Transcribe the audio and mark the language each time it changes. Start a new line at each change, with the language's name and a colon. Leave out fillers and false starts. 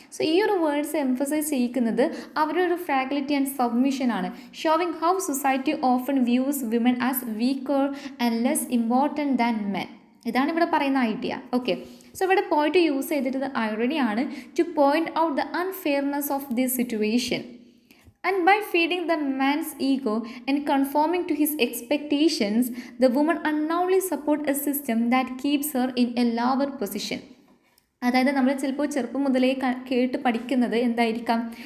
Malayalam: So ഈ ഒരു words emphasise ചെയ്യിക്കുന്നത് അവരുടെ ഒരു ഫ്രാഗിലിറ്റി ആൻഡ് സബ്മിഷൻ ആണ്,
English: Showing how society often views women as weaker and less important than men.
Malayalam: ഇതാണ് ഇവിടെ പറയുന്ന ഐഡിയ. ഓക്കെ. സോ ഇവിടെ point use ചെയ്തിട്ടത് ഐറണിയാണ്,
English: To point out the unfairness of this situation. And by feeding the man's ego and conforming to his expectations, the woman unknowingly supports a system that keeps her in a lower position.
Malayalam: അതായത് നമ്മൾ ചിലപ്പോൾ ചെറുപ്പം മുതലേ കേട്ട് പഠിക്കുന്നത് എന്തായിരിക്കാം?